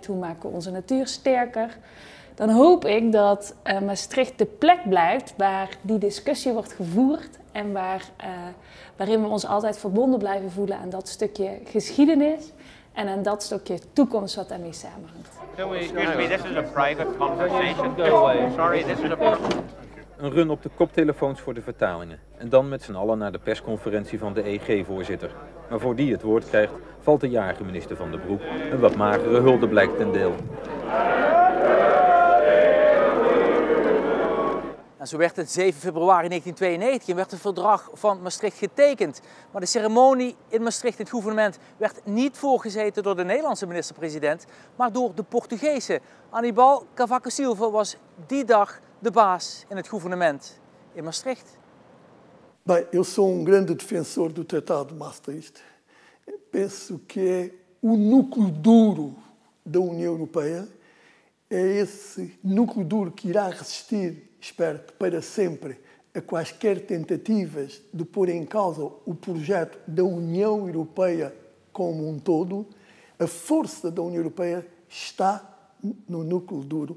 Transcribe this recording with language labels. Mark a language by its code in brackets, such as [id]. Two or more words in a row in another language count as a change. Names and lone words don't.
[nl] Hoe maken we onze natuur sterker? Dan hoop ik dat Maastricht de plek blijft waar die discussie wordt gevoerd en waarin we ons altijd verbonden blijven voelen aan dat stukje geschiedenis en aan dat stukje toekomst wat daarmee samenhangt. [en] Excuse me, this is a private conversation. Sorry, this is a... [nl] Een run op de koptelefoons voor de vertalingen. En dan met z'n allen naar de persconferentie van de EG-voorzitter. Maar voor die het woord krijgt, valt de jarige minister Van den Broek een wat magere hulde blijkt ten deel. En zo werd het 7 februari 1992 en werd het verdrag van Maastricht getekend. Maar de ceremonie in Maastricht, het gouvernement, werd niet voorgezeten door de Nederlandse minister-president, maar door de Portugese. Aníbal Cavaco Silva was die dag de baas in het gouvernement in Maastricht. [pt] Bem, eu sou grande defensor do Tratado de Maastricht. Penso que é o núcleo duro da União Europeia. É esse núcleo duro que irá resistir, espero que para sempre, a quaisquer tentativas de pôr em causa o projeto da União Europeia como um todo, a força da União Europeia está no núcleo duro.